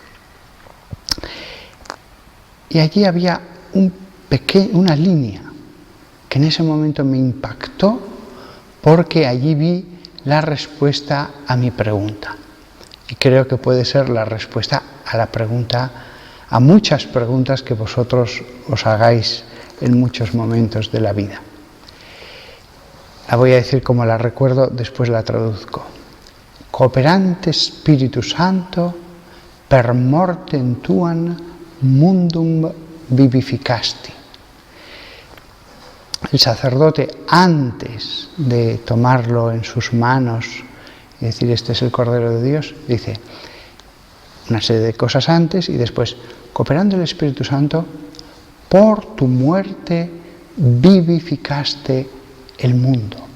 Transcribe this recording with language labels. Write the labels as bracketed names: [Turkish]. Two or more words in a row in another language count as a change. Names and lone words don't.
[Spanish] Y allí había una línea que en ese momento me impactó porque allí vi la respuesta a mi pregunta. Y creo que puede ser la respuesta a la pregunta, a muchas preguntas que vosotros os hagáis en muchos momentos de la vida. La voy a decir como la recuerdo, después la traduzco. [Latin] Cooperante Spiritus Santo, per mortem tuam mundum vivificasti. [Spanish] El sacerdote, antes de tomarlo en sus manos y decir, este es el Cordero de Dios, dice una serie de cosas antes y después, cooperando el Espíritu Santo, por tu muerte vivificaste el mundo.